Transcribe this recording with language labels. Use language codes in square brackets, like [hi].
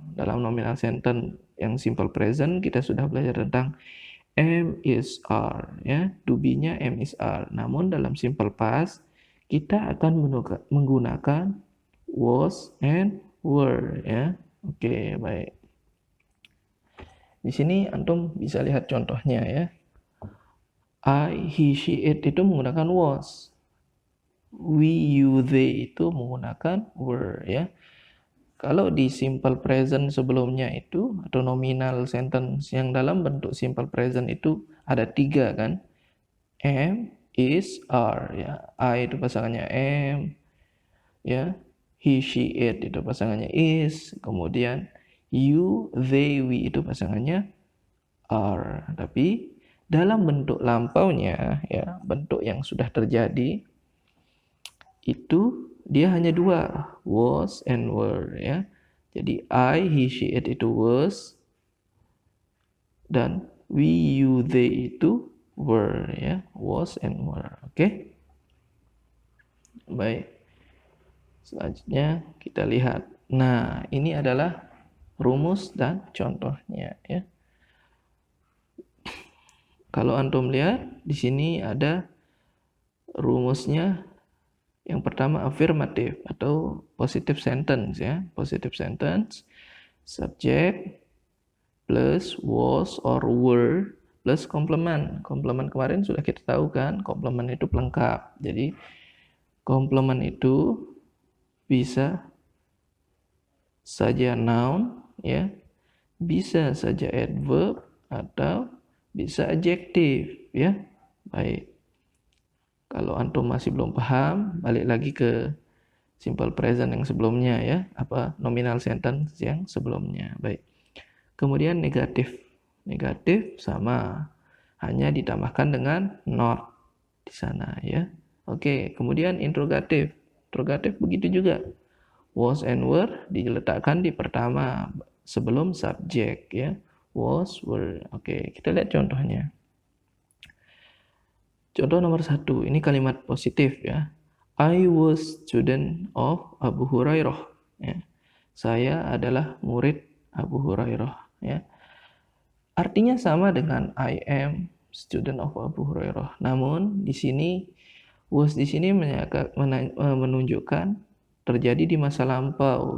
[id] Dalam nominal sentence yang simple present kita sudah belajar tentang am is are ya, to be-nya am is are. Namun dalam simple past kita akan menggunakan was and were ya. Oke, baik. Di sini antum bisa lihat contohnya ya. I, he, she, it itu menggunakan was. We, you, they itu menggunakan were ya. Kalau di simple present sebelumnya itu atau nominal sentence yang dalam bentuk simple present itu ada 3 kan. Am, is, are ya. I itu pasangannya am ya. He, she, it itu pasangannya is. Kemudian you, they, we itu pasangannya are. Tapi dalam bentuk lampaunya ya, bentuk yang sudah terjadi itu dia hanya 2, was and were ya. Jadi I, he, she, it itu was, dan we, you, they itu were ya, was and were. Oke. Baik. Selanjutnya kita lihat. Nah, ini adalah rumus dan contohnya ya. Kalau antum lihat di sini ada rumusnya. Yang pertama affirmative atau positive sentence ya. [en] Positive sentence, subject plus was or were plus complement. [id] Complement kemarin sudah kita tahu kan, complement itu pelengkap. Jadi complement itu bisa saja noun ya, bisa saja adverb atau bisa adjektif ya. Baik. Kalau antum masih belum paham, balik lagi ke simple present yang sebelumnya ya, apa nominal sentence yang sebelumnya. Baik. Kemudian negatif. Negatif sama, hanya ditambahkan dengan not di sana ya. Oke, kemudian interrogatif. Interrogatif begitu juga. Was and were diletakkan di pertama sebelum subjek ya. Was, were. Oke, kita lihat contohnya. Contoh nomor 1, ini kalimat positif ya. [en] I was student of Abu Hurairah. [id] Ya. Saya adalah murid Abu Hurairah. Ya. Artinya sama dengan [en] I am student of Abu Hurairah. [id] Namun di sini was di sini menunjukkan terjadi di masa lampau.